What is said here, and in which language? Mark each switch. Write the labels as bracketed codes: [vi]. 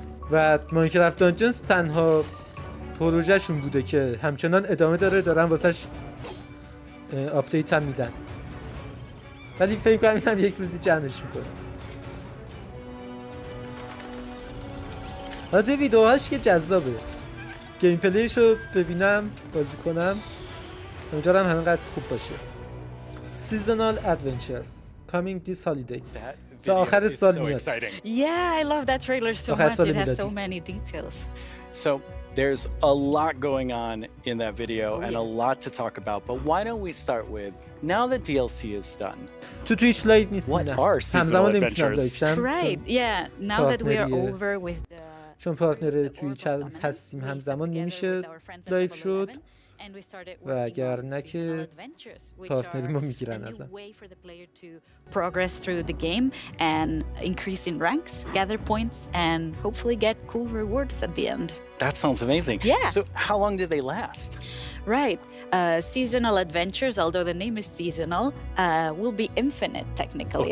[fa] و ماینکرافت دانجنز تنها پروژهشون بوده که همچنان ادامه داره، دارن واسش آپدیت هم میدن. ولی فکر کنم اینم یک روزی جمعش میکنه. حالا ویدیوهاش که جذابه، گیم پلیشو ببینم بازی کنم، امیدوارم همینقدر خوب باشه. [en] Seasonal Adventures coming this holiday. [fa] تا آخر سال میاد. [en] Yeah, I love that trailer so much. It has so many details. So there's a lot going on in that video and a lot to talk about, but why don't we start with now that DLC is done. [fa] تو تویچ لایو نیست. [en] What are seasonal adventures? Right, yeah. Now that we are over with the [fa] چون پارتنر تویچ هستیم همزمان نمیشه لایو شد و اگر نه که پارتنری ما میگیرن ازم. [en] Progress through the game and increase in ranks, gather points, and hopefully get cool rewards at the end. That sounds amazing. Yeah. So how long do they last? Right. Seasonal adventures, although the name is seasonal, will be infinite technically.